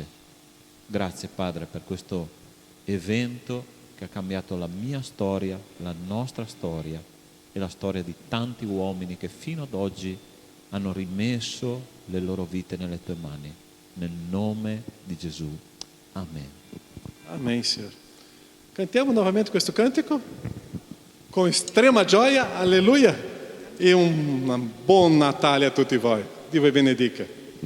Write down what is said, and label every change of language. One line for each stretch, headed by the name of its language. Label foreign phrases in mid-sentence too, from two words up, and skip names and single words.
Italian: Grazie, Padre, per questo evento che ha cambiato la mia storia, la nostra storia e la storia di tanti uomini che fino ad oggi hanno rimesso le loro vite nelle tue mani. Nel nome di Gesù. Amen.
Portuguese: Amém, Senhor.
Italian: Cantiamo novamente questo cantico?
Portuguese: Com extrema
Italian: gioia, alleluia, e un buon Natale a tutti voi. Dio vi benedica.